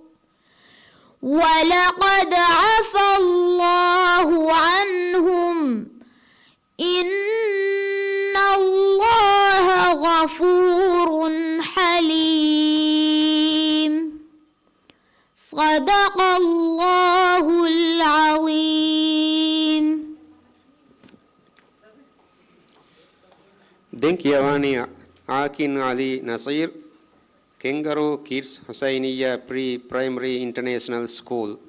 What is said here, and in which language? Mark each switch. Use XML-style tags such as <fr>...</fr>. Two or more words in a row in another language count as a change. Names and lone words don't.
<ar>ولقد عفى الله عنهم إن الله غفور حليم. صدق الله العظيم.</ar> <si>දැන් කියවන්නේ ආකින් අලි නසීර් කෙන්ගරෝ කිඩ්ස් හුසයිනියා ප්‍රී ප්‍රයිමරි ඉන්ටර්නැෂනල් ස්කූල්.</si>